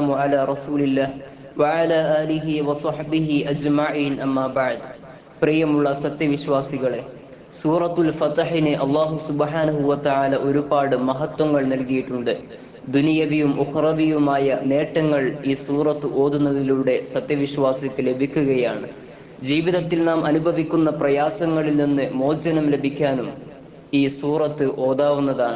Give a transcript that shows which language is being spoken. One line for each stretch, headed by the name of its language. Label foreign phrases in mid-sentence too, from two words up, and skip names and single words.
Arabic: والسلام على رسول الله وعلى آله وصحبه أجمعين أما بعد.
Malayalam: പ്രിയമുള്ള സത്യവിശ്വാസികളെ, സൂറത്തുൽ ഫതഹിന്
Arabic: الله سبحانه وتعالى
Malayalam: ഒരുപാട് മഹത്വങ്ങൾ നൽകിയിട്ടുണ്ട്. ദുനിയവിയും ഉഖ്റവിയുമായ നേട്ടങ്ങൾ ഈ സൂറത്ത് ഓതുന്നതിലൂടെ സത്യവിശ്വാസിക്ക് ലഭിക്കുകയാണ്. ജീവിതത്തിൽ നാം അനുഭവിക്കുന്ന പ്രയാസങ്ങളിൽ നിന്ന് മോചനം ലഭിക്കാനും ഈ സൂറത്ത് ഓതാവുന്നതാണ്.